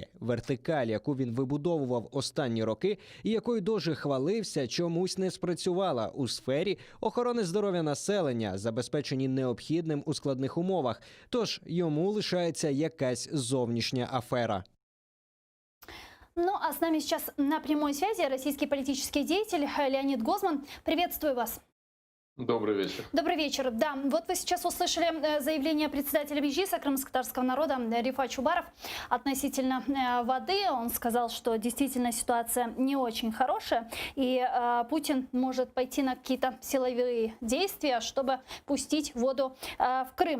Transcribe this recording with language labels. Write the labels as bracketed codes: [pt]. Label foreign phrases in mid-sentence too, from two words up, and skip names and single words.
[uk] Вертикаль, яку він вибудовував останні роки і якою дуже хвалився, чомусь не спрацювала у сфері охорони здоров'я населення, забезпечені необхідним у складних умовах. Тож йому лишається якась зовнішня афера. [ru] Ну, а с нами сейчас на прямой связи российский политический деятель Леонид Гозман. Приветствую вас. Добрый вечер. Добрый вечер. Да, вот вы сейчас услышали заявление председателя Меджлиса крымско-татарского народа Рифат Чубаров относительно воды. Он сказал, что действительно ситуация не очень хорошая, и Путин может пойти на какие-то силовые действия, чтобы пустить воду в Крым.